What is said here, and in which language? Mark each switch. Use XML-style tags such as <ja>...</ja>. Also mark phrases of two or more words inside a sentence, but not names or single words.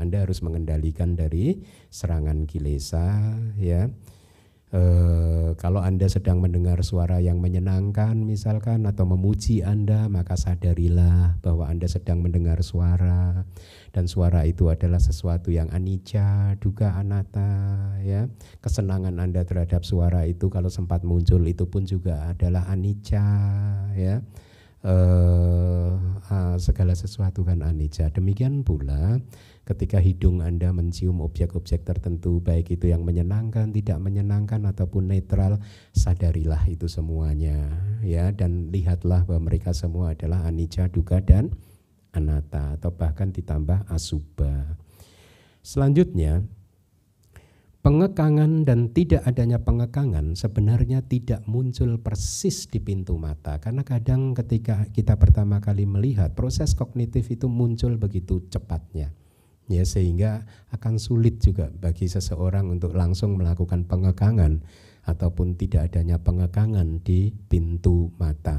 <id>Anda harus mengendalikan dari serangan kilesa, ya. Kalau Anda sedang mendengar suara yang menyenangkan misalkan atau memuji Anda, maka sadarilah bahwa Anda sedang mendengar suara dan suara itu adalah sesuatu yang</id> <pi>anicca, dukkha, anatta,</pi> <id>ya. Kesenangan Anda terhadap suara itu kalau sempat muncul itu pun juga adalah anicca, ya. Segala sesuatu kan anicca. Demikian pula ketika hidung Anda mencium objek-objek tertentu, baik itu yang menyenangkan, tidak menyenangkan ataupun netral, sadarilah itu semuanya, ya, dan lihatlah bahwa mereka semua adalah</id> <pi>anicca, dukkha</pi> <id>dan anatta atau bahkan ditambah asubha. Selanjutnya, pengekangan dan tidak adanya pengekangan sebenarnya tidak muncul persis di pintu mata, karena kadang ketika kita pertama kali melihat, proses kognitif itu muncul begitu cepatnya, ya, sehingga akan sulit juga bagi seseorang untuk langsung melakukan pengekangan ataupun tidak adanya pengekangan di pintu mata.</id>